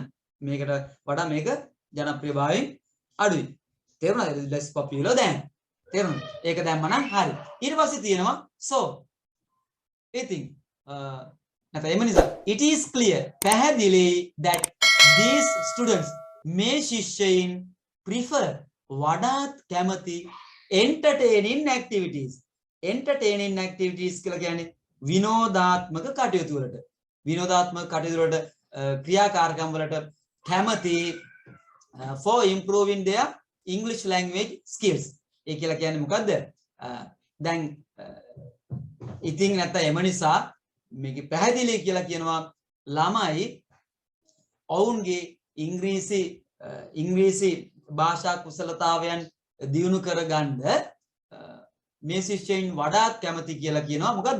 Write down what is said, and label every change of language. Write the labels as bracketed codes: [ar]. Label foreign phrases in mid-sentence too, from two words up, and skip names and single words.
[si] මේකට වඩා මේක ජනප්‍රියභාවයෙන් අඩුයි. තේරුණාද? [en] less popular than. [si] තේරුණාද? ඒක දැම්ම නම් හරි. ඊට පස්සේ තියෙනවා so. ඉතින් නැත්නම් එම නිසා [en] it is clear [si] පැහැදිලි [en] that these students [si] මේ ශිෂ්‍යයින් prefer වඩාත් කැමති [en] entertaining activities. entertaining activities [si] කියලා කියන්නේ විනෝදාත්මක කටයුතු වලට. විනෝදාත්මක කටයුතු වලට ක්‍රියාකාරකම් වලට කැමති [en] for improving their English language skills. [si] ඒ කියලා කියන්නේ මොකද්ද? දැන් ඉතින් නැත්නම් එම නිසා මේක පැහැදිලි කියලා කියනවා ළමයි ඔවුන්ගේ ඉංග්‍රීසි භාෂා කුසලතාවයන් දියුණු කරගන්න මේ ශිෂ්‍යයින් වඩාත් කැමති කියලා කියනවා මොකද්ද?